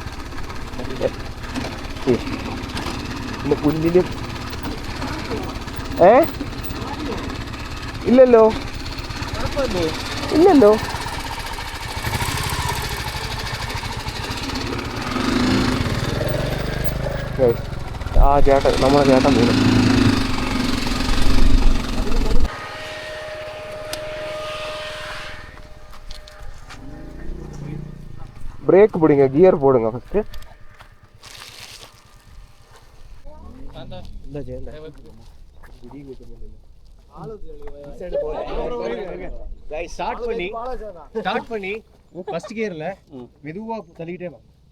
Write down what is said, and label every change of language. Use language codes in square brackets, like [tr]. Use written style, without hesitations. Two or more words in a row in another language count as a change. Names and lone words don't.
[ml] പിന്നെ പുല്ലിലും ഇല്ലല്ലോ ആ ചേട്ടൻ, നമ്മളെ ചേട്ടൻ വീണു. [ta] பிரேக் போடுங்க, கியர் போடுங்க ஃபர்ஸ்ட். ஸ்டார்ட் பண்ணி [en] first gearல [ta] மெதுவா தள்ளிட்டே வா.